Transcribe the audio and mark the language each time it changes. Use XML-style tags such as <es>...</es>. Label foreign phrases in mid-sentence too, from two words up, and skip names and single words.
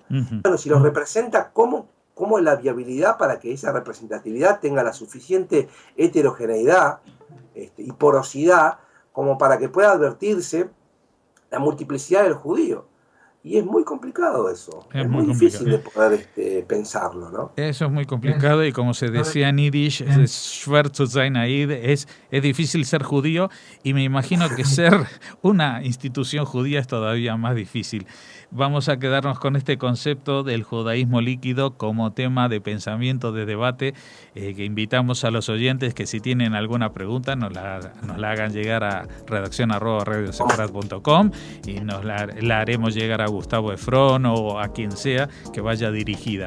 <es>Bueno, si los representa, ¿cómo es la viabilidad para que esa representatividad tenga la suficiente heterogeneidad y porosidad como para que pueda advertirse la multiplicidad del judío? Y es muy complicado eso, Es es muy muy complicado. difícil de poder pensarlo, ¿no? Eso es muy complicado y como se decía en Yiddish, es</es> <yi>שווער צו זײַן אַ ייִד,</yi> <es>es difícil ser judío y me imagino que ser una institución judía es todavía más difícil. Vamos a quedarnos con este concepto del judaísmo líquido como tema de pensamiento, de debate, que invitamos a los oyentes que si tienen alguna pregunta nos la hagan llegar a redaccion@radioseparat.com y nos la haremos llegar a Gustavo Efrón o a quien sea que vaya dirigida.</es>